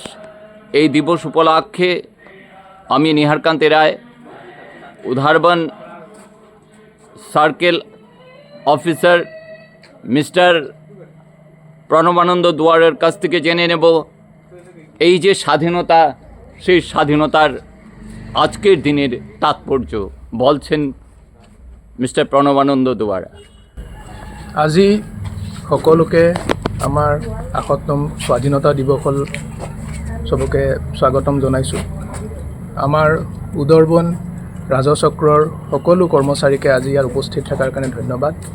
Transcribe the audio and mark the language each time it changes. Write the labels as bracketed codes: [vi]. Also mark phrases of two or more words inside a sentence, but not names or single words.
[bn] এই দিবস উপলক্ষে আমি নিহারকান্তি রায়, উদারবন [en] circle officer Mister [bn] প্রণবানন্দ দুয়ারের কাছ থেকে জেনে নেব এই যে স্বাধীনতা, সেই স্বাধীনতার আজকের দিনের তাৎপর্য। বলছেন মিস্টার প্রণবানন্দ দুয়ারা। [as] আজি সকলোকে আমাৰ ৭৮তম স্বাধীনতা দিৱসৰ চবকে স্বাগতম জনাইছোঁ। আমাৰ উদাৰবন ৰাজচক্ৰৰ সকলো কৰ্মচাৰীকে আজি ইয়াৰ উপস্থিত থকাৰ কাৰণে ধন্যবাদ।